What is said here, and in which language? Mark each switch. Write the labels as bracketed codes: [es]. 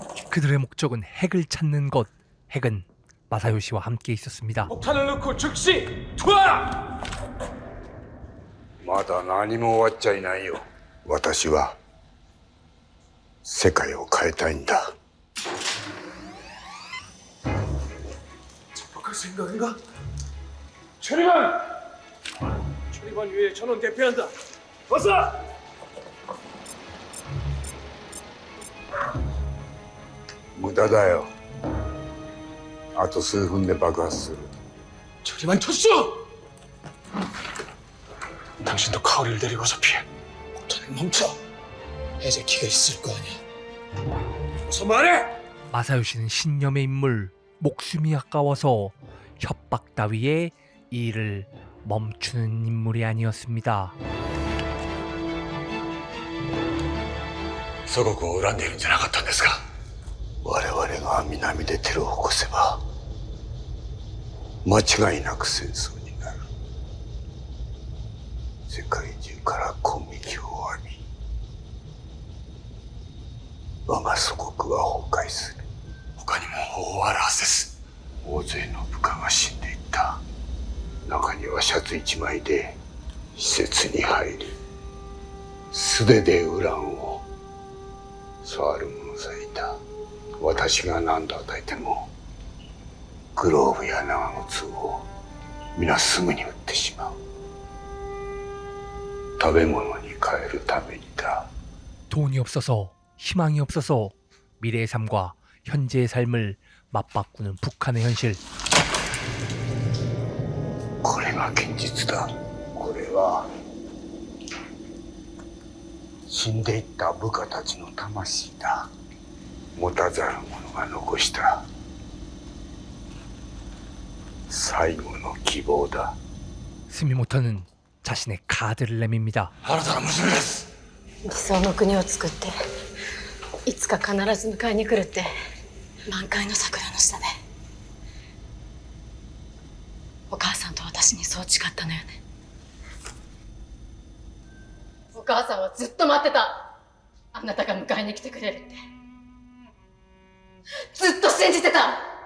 [ko] 그들의 목적은 핵을 찾는 것. 핵은 마사요시와 함께 있었습니다. 폭탄을 넣고 즉시 투하! [ja] まだ何も終わっちゃいないよ。私は世界を変えたいんだ。 [ko] 착복할 생각인가? 최리관! 최리관 위에 전원 대피한다. 어서! [ja] 無駄だよ。あと数分で爆発する。 [ko] 최리관 쳤어! 당신도 가오리를 데리고 와서 피해. 폭탄을 멈춰. 해제키가 있을 거 아니야. 어서 말해! 마사요시는 신념의 인물, 목숨이 아까워서 협박 따위에 일을 멈추는 인물이 아니었습니다. [ja] 祖国を恨んでいるんじゃなかったんですか？我々が南でテロを起こせば間違いなく戦争になる。世界中から攻撃を浴び我が祖国は崩壊する。他にも大あるはずです。大勢の部下が死んでいった。中にはシャツ一枚で施設に入り素手でウランを触る者さえいた。私が何度与えてもグローブや長靴を皆すぐに撃ってしまう。食べ物に変えるためにだ。 [ko] 돈이 없어서, 희망이 없어서 미래의 삶과 현재의 삶을 맞바꾸는 북한의 현실. [ja] これが現実だ。これは死んでいった部下たちの魂だ。持たざる者が残した最後の希望だ。 [ko] 스미모토는 자신의 카드를 내밉니다. [ja] あなたの娘です。理想の国を作っていつか必ず迎えに来るって満開の桜の下でお母さんと私にそう誓ったのよね。お母さんはずっと待ってた。あなたが迎えに来てくれるってずっと信じてた。